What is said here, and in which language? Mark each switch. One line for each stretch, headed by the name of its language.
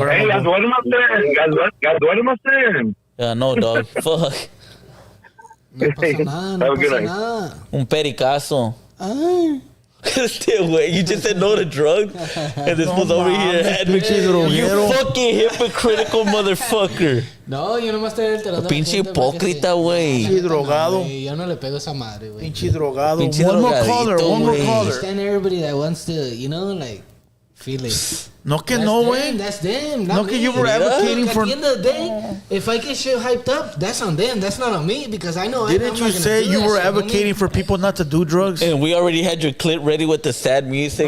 English: Hey, guys, what am I saying? Guys, what am I saying? Yeah, no, dog. Fuck.
Spanish: No pasa nada.
English: Have a good
Spanish: Nada. Un pericazo. Ay.
English: Stay away. You just said no to drugs, and this was over here. You fucking hypocritical motherfucker.
Spanish: No, yo nomás estoy alterando. Pinche hipócrita, güey. Pinche drogado. Yo no le pego esa madre, güey. Pinche drogado. Pinche
English: One more
Spanish: drogadito,
English: caller. Understand everybody that wants to, like, feel it.
Spanish: No que no, güey.
English: That's them.
Spanish: No que
English: you were advocating for. At the end of the day, if I get shit hyped up, that's on them. That's not on me because I know. Didn't you say you were advocating for people not to do drugs? And we already had your clip ready with the sad music.